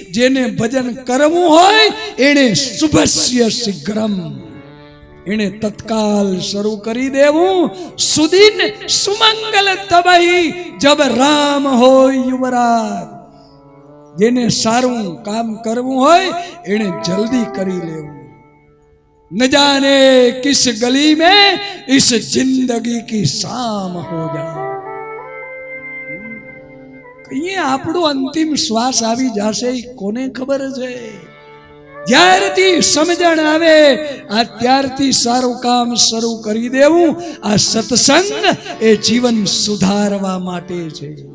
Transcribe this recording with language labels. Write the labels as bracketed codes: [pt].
[gu] જેને ભજન કરવું હોય એને શુભસ્ય શીઘ્રમ, એને તત્કાલ શરૂ કરી દેવું. [hi] સુદીન સુમંગલ તબહી જબ રામ હોય યુવરાજ. [gu] જેને સારું કામ કરવું હોય એને જલ્દી કરી લેવું. [hi] ન જાને કિસ ગલી में इस जिंदगी की शाम हो जाए. [gu] અહીંયા આપણો અંતિમ શ્વાસ આવી જશે, કોને ખબર છે? જ્યારથી સમજણ આવે આ ત્યારથી સારું કામ શરૂ કરી દેવું. આ સત્સંગ એ જીવન સુધારવા માટે છે.